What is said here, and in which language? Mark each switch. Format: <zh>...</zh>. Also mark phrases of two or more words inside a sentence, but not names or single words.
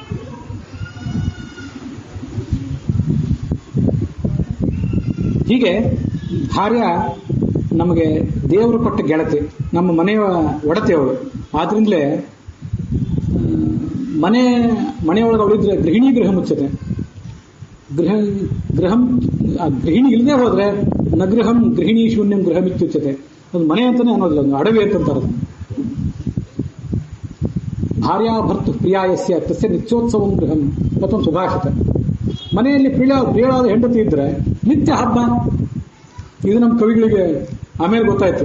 <kn>ಹೀಗೆ ಭಾರ್ಯ ನಮಗೆ ದೇವರು ಕೊಟ್ಟ ಗೆಳತಿ, ನಮ್ಮ ಮನೆಯ ಒಡತಿ ಅವಳು. ಆದ್ರಿಂದಲೇ ಮನೆಯೊಳಗೆ ಅವಳಿದ್ರೆ</kn> <sa>ಗೃಹಿಣಿ ಗೃಹ ಮುಚ್ಚತೆ.</sa> <kn>ಗೃಹಿಣಿ ಇಲ್ಲದೆ ಹೋದ್ರೆ</kn> <sa>ನಗೃಹಂ ಗೃಹಿಣಿ ಶೂನ್ಯಂ ಗೃಹಂ ಇತ್ಯುಚ್ಯತೆ.</sa> <kn>ಒಂದು ಮನೆ ಅಂತಾನೆ ಅನ್ನೋದಿಲ್ಲ, ಒಂದು ಅಡವಿ ಅಂತಂತಾರೆ.</kn> <sa>ಭಾರ್ಯಾ ಭರ್ತು ಪ್ರಿಯಾಯಸ್ಯ ತಸ್ಯ ನಿತ್ಯೋತ್ಸವಂ ಗೃಹಂ</sa> <kn>ಮತ್ತೊಂದು ಸುಭಾಷಿತ. ಮನೆಯಲ್ಲಿ ಪ್ರಿಯವಾದ ಹೆಂಡತಿ ಇದ್ರೆ ನಿತ್ಯ ಹಬ್ಬ. ಇದು ನಮ್ಮ ಕವಿಗಳಿಗೆ ಆಮೇಲೆ ಗೊತ್ತಾಯ್ತು.</kn>